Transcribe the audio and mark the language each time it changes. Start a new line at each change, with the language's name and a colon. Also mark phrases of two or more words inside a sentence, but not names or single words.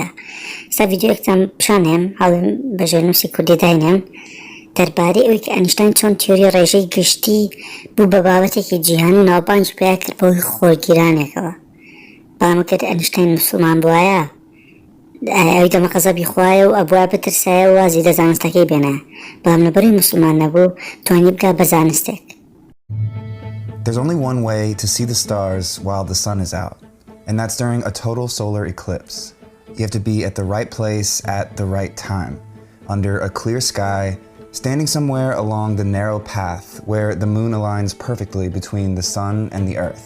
Central Kurdish: ستا ڤیددیۆیەکتان پیشانێم هەڵێم بە ژێرنووسی کوردی داینێم دەربارەی ئەوەی کە ئانیشتاین چۆن تیۆری ڕێژەی گشتی بوو بە بابەتێکی جیهانی ناوبانگ پێیا کرد بەوەی خۆرگیرانێکەوە. بەڵام کە ئانیشتاین موسڵمان بووایە ئەوی دەمە قەزەبی خوایە و ئەبووە بترسایە و وازی دە زانستەکەی بێنە، بەڵام لەبەری موسڵمان نەبوو توانی بگا بە زانستێک.
English: There's only one way to see the stars while the sun is out, and that's during a total solar eclipse. You have to be at the right place at the right time, under a clear sky, standing somewhere along the narrow path where the moon aligns perfectly between the sun and the earth.